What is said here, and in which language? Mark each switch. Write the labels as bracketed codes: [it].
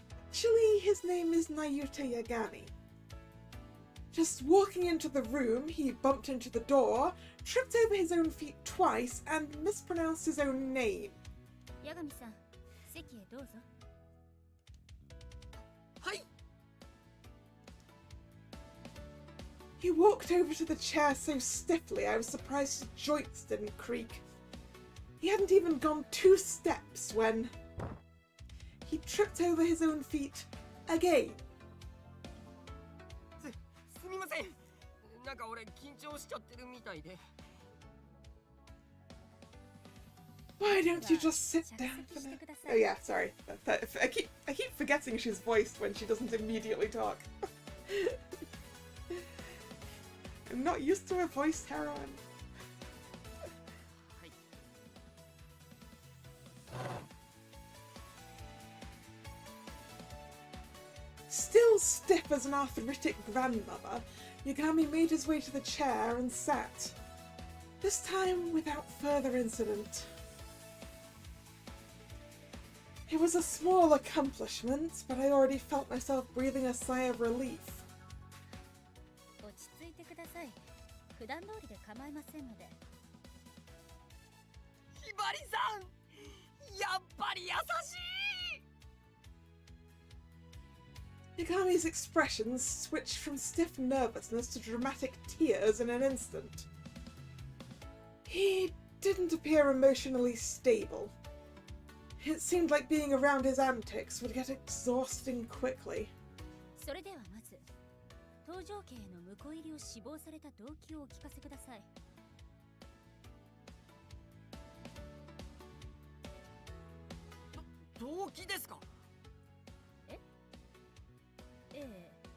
[en] Actually, his name is Nayuta Yagami. Just walking into the room, he bumped into the door, tripped over his own feet twice, and mispronounced his own name. [ja] Yagami-san, 席へどうぞ。はい。 [en] He walked over to the chair so stiffly I was surprised his joints didn't creak. He hadn't even gone 2 steps when he tripped over his own feet again. [ja] すみません。なんか俺緊張しちゃってるみたいで。 [en] Why don't you just sit down for now? Oh yeah, sorry. I keep forgetting she's voiced when she doesn't immediately talk. I'm not used to a voiced heroine. Still stiff as an arthritic grandmother, Yagami made his way to the chair and sat. This time without further incident. It was a small accomplishment, but I already felt myself breathing a sigh of relief. [ja] 落ち着いてください。普段通りで構いませんので。ひばりさん、やっぱり優しい。 [en] Yagami's expressions switched from stiff nervousness to dramatic tears in an instant. He didn't appear emotionally stable. It seemed like being around his antics would get exhausting quickly. [ja] それではまず、搭乗系の婿入りを死亡された動機をお聞かせください。動機ですか？え？ええ。